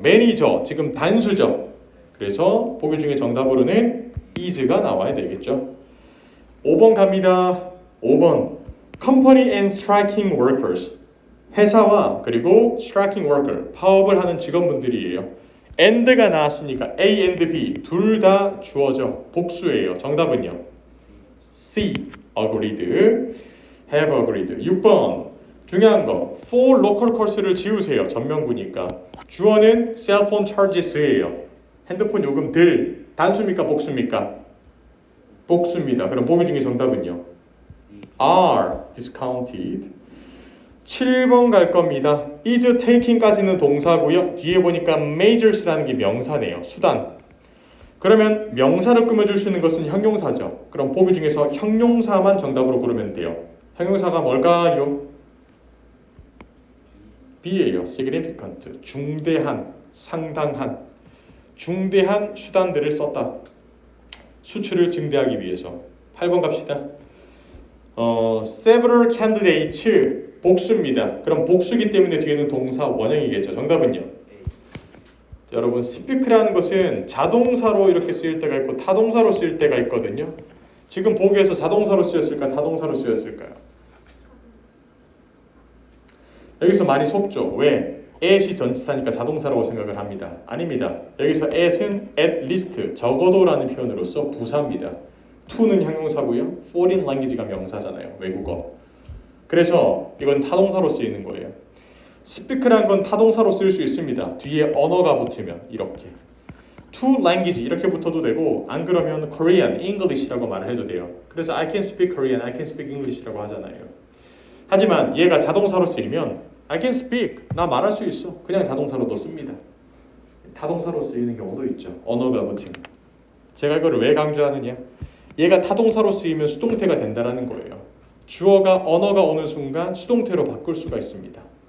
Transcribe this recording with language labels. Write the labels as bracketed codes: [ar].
[ko] 매니저, 지금 단수죠. 그래서 보기 중에 정답으로는 is가 나와야 되겠죠. 5번 갑니다. 5번 company and striking workers, 회사와 그리고 striking worker, 파업을 하는 직원분들이에요. and가 나왔으니까 A and B 둘 다 주어져 복수예요. [en] 정답은요 C, agreed, have agreed. [ko] 6번 중요한 거 for local course 를 지우세요. 전명구니까. [en] 주어는 cell phone charges예요. [ko] 핸드폰 요금들. 단수입니까 복수입니까? 복수입니다. 그럼 보기 중에 정답은요 are discounted. 7번 갈 겁니다. is taking까지는 동사고요. 뒤에 보니까 measures라는 게 명사네요. 수단. 그러면 명사를 꾸며줄 수 있는 것은 형용사죠. 그럼 보기 중에서 형용사만 정답으로 고르면 돼요. 형용사가 뭘까요? B예요. significant. 중대한, 상당한. 중대한 수단들을 썼다. 수출을 증대하기 위해서. 8번 갑시다. [en] several candidates 복수입니다. [ko] 그럼 복수기 때문에 뒤에는 동사 원형이겠죠. 정답은요? 자, 여러분 speak라는 것은 자동사로 이렇게 쓰일 때가 있고 타동사로 쓰일 때가 있거든요. 지금 보기에서 자동사로 쓰였을까 타동사로 쓰였을까요? 여기서 많이 속죠. 왜? at이 전치사니까 자동사라고 생각을 합니다. 아닙니다. 여기서 at은 at least 적어도라는 표현으로서 부사입니다. to는 형용사고요. foreign language가 명사잖아요. 외국어. 그래서 이건 타동사로 쓰이는 거예요. speak란 건 타동사로 쓸 수 있습니다. 뒤에 언어가 붙으면 이렇게. to language 이렇게 붙어도 되고 안 그러면 Korean, English라고 말을 해도 돼요. [en] 그래서 I can speak Korean, I can speak English라고 하잖아요. [ko] 하지만 얘가 자동사로 쓰이면 I can speak, 나 말할 수 있어. 그냥 자동사로도 씁니다. 타동사로 쓰이는 경우도 있죠. 언어가 붙으면. 제가 이거를 왜 강조하느냐? 얘가 타동사로 쓰이면 수동태가 된다는 거예요. 주어가 언어가 오는 순간 수동태로 바꿀 수가 있습니다.